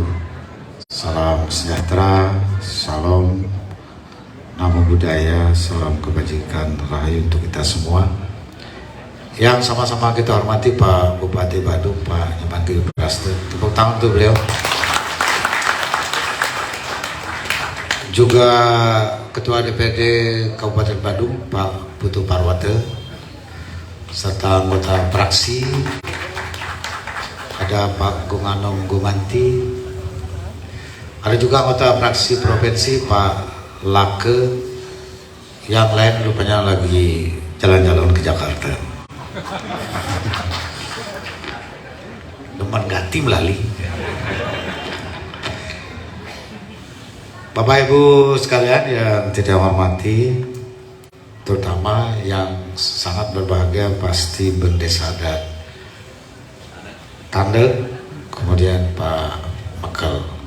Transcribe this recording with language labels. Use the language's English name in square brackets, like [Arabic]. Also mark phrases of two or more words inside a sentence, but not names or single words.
[Indonesian] Salam sejahtera, salam namo budaya, salam kebajikan rahayu untuk kita semua. Yang sama-sama kita hormati Pak Bupati Badung, Pak Nyemanggi Praste. Tepuk tangan untuk beliau. Juga Ketua DPRD Kabupaten Badung, Pak Putu Parwate, serta anggota praksi, ada Pak Gunganom Gumanti, ada juga anggota praksi provinsi Pak Lake, yang lain rupanya lagi jalan-jalan ke Jakarta. [Balinese] Demen ganti melali. [Indonesian] Bapak Ibu sekalian yang tidak hormati, terutama yang sangat berbahagia pasti Bendesa Adat Tandak, kemudian Pak Mekel.